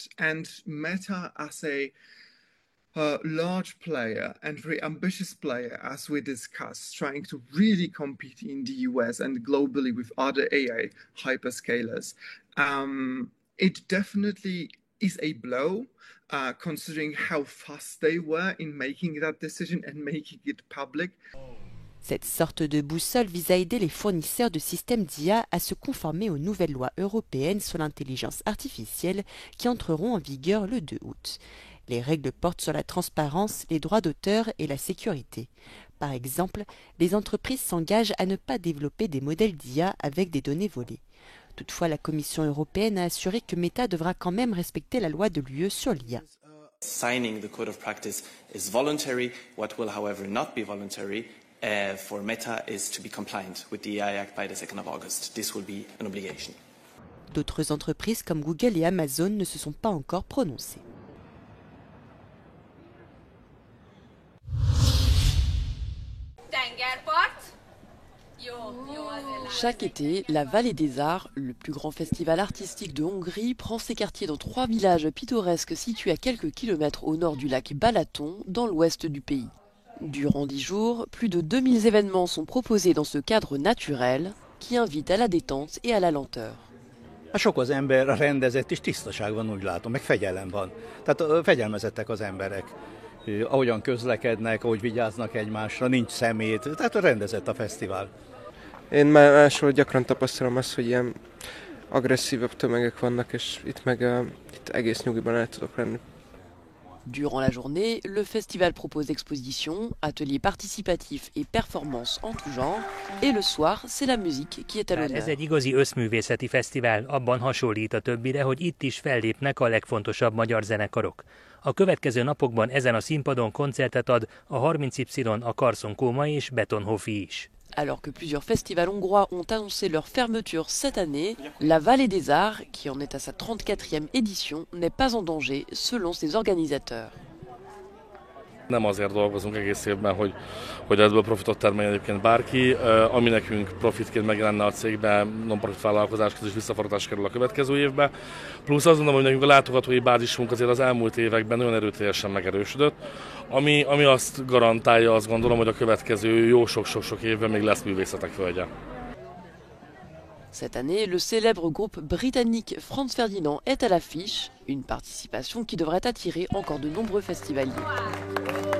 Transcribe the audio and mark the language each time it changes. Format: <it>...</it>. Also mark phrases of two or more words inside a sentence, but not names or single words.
<en>And Meta, as a large player and very ambitious player, as we discussed, trying to really compete in the US and globally with other AI hyperscalers, it definitely is a blow, considering how fast they were in making that decision and making it public.</en> <fr>Cette sorte de boussole vise à aider les fournisseurs de systèmes d'IA à se conformer aux nouvelles lois européennes sur l'intelligence artificielle qui entreront en vigueur le 2 août. Les règles portent sur la transparence, les droits d'auteur et la sécurité. Par exemple, les entreprises s'engagent à ne pas développer des modèles d'IA avec des données volées. Toutefois, la Commission européenne a assuré que Meta devra quand même respecter la loi de l'UE sur l'IA.</fr> <en>Signing the code of practice is voluntary. What will, however, not be voluntary for Meta is to be compliant with the AI Act by the 2nd of August. This will be an obligation.</en> <fr>D'autres entreprises comme Google et Amazon ne se sont pas encore prononcées. Chaque été, la Vallée des Arts, le plus grand festival artistique de Hongrie, prend ses quartiers dans 3 villages pittoresques situés à quelques kilomètres au nord du lac Balaton, dans l'ouest du pays. Durant 10 jours, plus de 2000 événements sont proposés dans ce cadre naturel qui invite à la détente et à la lenteur.</fr> <hu>Sok az ember rendezett és tisztaság van, úgy látom, meg fegyelem van. Tehát fegyelmezettek az emberek. Ahogyan közlekednek, ahogy vigyáznak egymásra, nincs szemét, tehát rendezett a fesztivál. Én máshol gyakran tapasztalom azt, hogy ilyen agresszívebb tömegek vannak, és itt meg itt egész nyugiban el tudok lenni.</hu> <fr>Durant la journée, le festival propose expositions, ateliers participatifs et performances en tout genre. Et le soir, c'est la musique qui est à l'honneur.</fr> <hu>Ez egy igazi összművészeti fesztivál, abban hasonlít a többire, hogy itt is fellépnek a legfontosabb magyar zenekarok. A következő napokban ezen a színpadon koncertet ad a 30Y, a Carson Coma és Betonhofi is.</hu> <fr>Alors que plusieurs festivals hongrois ont annoncé leur fermeture cette année, la Vallée des Arts, qui en est à sa 34e édition, n'est pas en danger selon ses organisateurs.</fr> <hu>Nem azért dolgozunk egész évben, hogy ebből profitot termeljen egyébként bárki. Ami nekünk profitként megjelenne a cégben, non-profit vállalkozáshoz is visszaforgatás kerül a következő évbe. Plusz azt gondolom, hogy nekünk a látogatói bázisunk azért az elmúlt években nagyon erőteljesen megerősödött, ami azt garantálja, azt gondolom, hogy a következő jó sok-sok évben még lesz művészetek földje.</hu> <fr>Cette année, le célèbre groupe britannique Franz Ferdinand est à l'affiche, une participation qui devrait attirer encore de nombreux festivaliers.</fr>